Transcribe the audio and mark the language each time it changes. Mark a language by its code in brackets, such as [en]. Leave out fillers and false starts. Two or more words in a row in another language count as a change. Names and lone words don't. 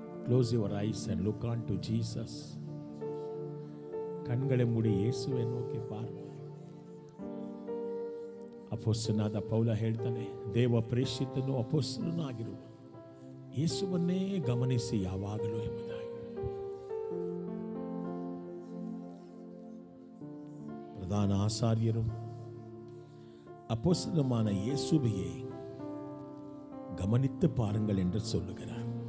[en] Close your eyes and look on to Jesus. [ta] கண்களை மூடி இயேசுவை நோக்கி பார். [kn] ಅಪೊಸ್ತಲನಾದ ಪೌಲ ಹೇಳ್ತಾನೆ, ದೇವ ಪ್ರೇಷಿತನು ಅಪೊಸ್ತಲನೂ ಆಗಿರುವ ಯೇಸುವನ್ನೇ ಗಮನಿಸಿ ಯಾವಾಗಲೂ ಎಂಬುದಾಗಿ. [ta] பிரதான ஆசாரியரும் அப்போஸ்தலருமான இயேசுவையே கவனித்து பாருங்கள் என்று சொல்லுகிறார்.